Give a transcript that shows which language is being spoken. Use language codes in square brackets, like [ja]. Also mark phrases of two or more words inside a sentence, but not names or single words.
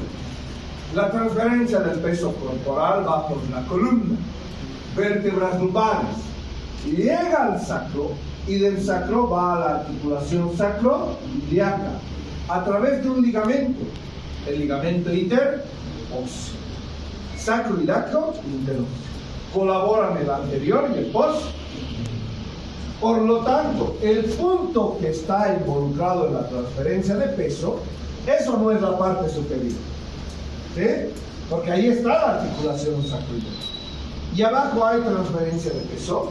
[es] La transferencia del peso corporal va por la columna, vértebras lumbares, llega al sacro y del sacro va a la articulación sacroiliaca a través de un ligamento, el ligamento interóseo, sacroiliaco interóseo. Colaboran el anterior y el posterior. Por lo tanto, el punto que está involucrado en la transferencia de peso, eso no es la parte superior. ¿Sí? Porque ahí está la articulación sacroiliaca. ¿Y abajo hay transferencia de peso?